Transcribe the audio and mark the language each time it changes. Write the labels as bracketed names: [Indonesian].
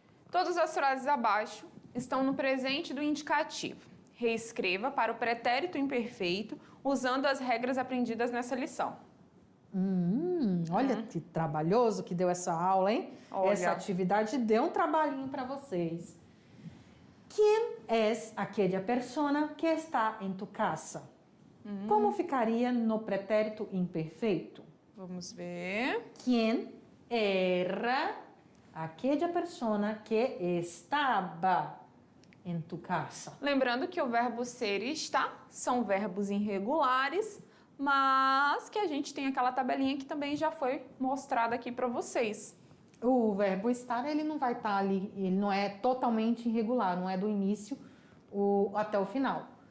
[Portuguese] Todas as frases abaixo estão no presente do indicativo. Reescreva para o pretérito imperfeito usando as regras aprendidas nessa lição. Olha que trabalhoso que deu essa aula, hein? Olha. Essa atividade deu um trabalhinho para vocês. [Spanish] ¿Quién es aquella persona que está en tu casa? [Portuguese] Como ficaria no pretérito imperfeito? Vamos ver. [Spanish] ¿Quién era aquella persona que estaba en tu casa? [Portuguese] Lembrando que o verbo ser e estar são verbos irregulares, mas que a gente tem aquela tabelinha que também já foi mostrada aqui para vocês. O verbo estar, ele não vai estar ali, ele não é totalmente irregular, não é do início até o final.